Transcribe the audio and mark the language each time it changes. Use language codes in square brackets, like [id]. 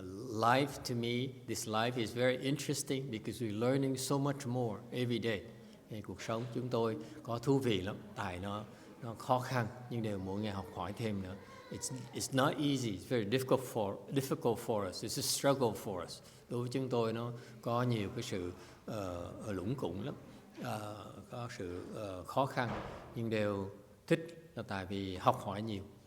[en] Life to me, this life is very interesting because we're learning so much more every day. [vi] Cuộc sống chúng tôi có thú vị lắm, tại nó khó khăn nhưng đều mỗi ngày học hỏi thêm nữa. [en] It's not easy, it's very difficult for us, it's a struggle for us. [vi] Đối với chúng tôi nó có nhiều cái sự lủng củng lắm, có sự khó khăn nhưng đều thích là tại vì học hỏi nhiều.